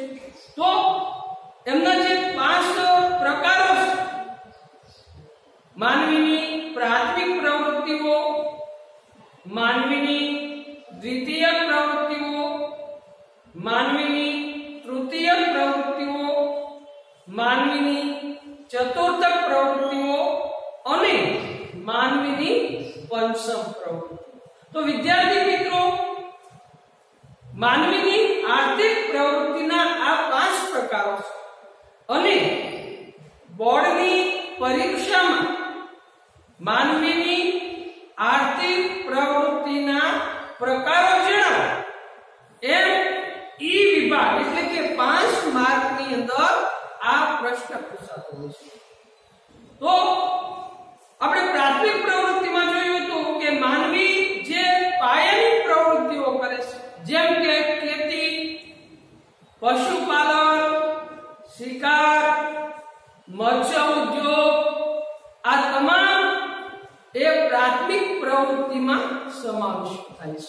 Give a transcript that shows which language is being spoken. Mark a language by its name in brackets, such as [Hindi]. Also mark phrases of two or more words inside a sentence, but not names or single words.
[Gujarati] તો એમના જે 5 પ્રકારો છે, માનવીની પ્રાથમિક પ્રવૃત્તિઓ, માનવીની દ્વિતીય પ્રવૃત્તિઓ, માનવીની તૃતીય પ્રવૃત્તિઓ, માનવીની ચતુર્થ પ્રવૃત્તિઓ ઔર માનવીની પંચમ પ્રવૃત્તિ। તો વિદ્યાર્થી મિત્રો, માનવીની આર્થિક પ્રવૃત્તિના આ 5 પ્રકારો છે। બોર્ડની પરીક્ષામાં માનવીની આર્થિક પ્રવૃત્તિના પ્રકારો જણાવો એમ ઈ વિભાગ એટલે કે 5 માર્કની અંદર આ પ્રશ્ન પૂછાતો હોય છે। तो આપણે પ્રાથમિક પ્રવૃત્તિમાં જોયું હતું કે માનવી જે પાયાની પ્રવૃત્તિઓ કરે છે, જેમ કે ખેતી, પશુપાલન, શિકાર, મત્સ્ય ઉદ્યોગ, આ તમામ એ પ્રાથમિક પ્રવૃત્તિમાં સમાવેશ થાય છે।